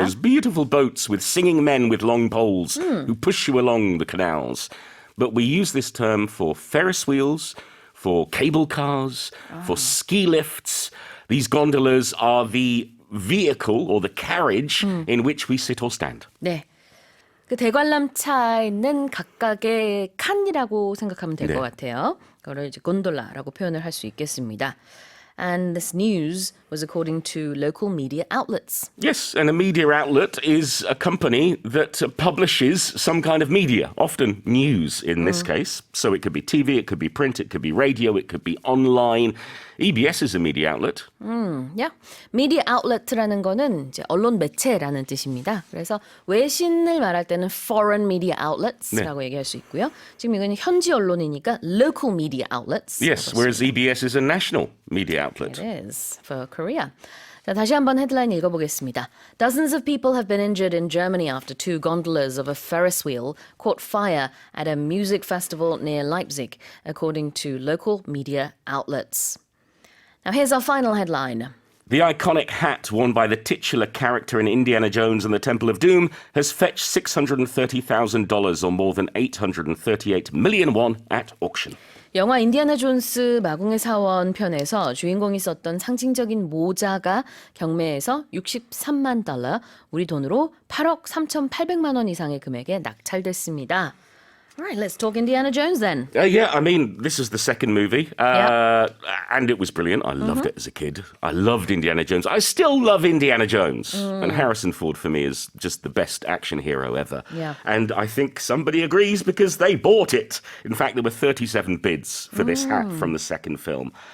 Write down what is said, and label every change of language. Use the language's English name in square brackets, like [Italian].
[English] are those beautiful boats with singing men with long poles who push you along the canals. But we use this term for Ferris wheels, for cable cars, for ski lifts. These gondolas are the vehicle or the carriage in which we sit or stand. [Korean] 네. 그 대관람차에 있는 각각의 칸이라고 생각하면 될 것 네. 같아요. 그거를 이제 곤돌라라고 표현을 할 수 있겠습니다. [English] And this news was according to local media outlets. Yes, and a media outlet is a company that publishes some kind of media, often news in this case. So it could be TV, it could be print, it could be radio, it could be online. EBS is a media outlet. Yeah. [Korean] media outlet라는 거는 이제 언론 매체라는 뜻입니다. 그래서 외신을 말할 때는 [English] foreign media outlets [Korean] 라고 얘기할 수 있고요. 지금 이거는 현지 언론이니까 [English] local media outlets. Yes, whereas EBS is a national media outlet. It is for Korea. [Korean] 자, 다시 한번 헤드라인 읽어보겠습니다. [English] Dozens of people have been injured in Germany after two gondolas of a Ferris wheel caught fire at a music festival near Leipzig, according to local media outlets. Now here's our final headline. The iconic hat worn by the titular character in Indiana Jones and the Temple of Doom has fetched $630,000 or more than 838 million won at auction. [Korean] 영화 인디아나 존스 마궁의 사원 편에서 주인공이 썼던 상징적인 모자가 경매에서 63만 달러, 우리 돈으로 8억 3,800만 원 이상의 금액에 낙찰됐습니다. [English] Alright, let's talk Indiana Jones then. Yeah, I mean, this is the second movie, Yeah. and it was brilliant. I loved it as a kid. I loved Indiana Jones. I still love Indiana Jones. And Harrison Ford, for me, is just the best action hero ever. Yeah. And I think somebody agrees because they bought it. In fact, there were 37 bids for this hat from the second film.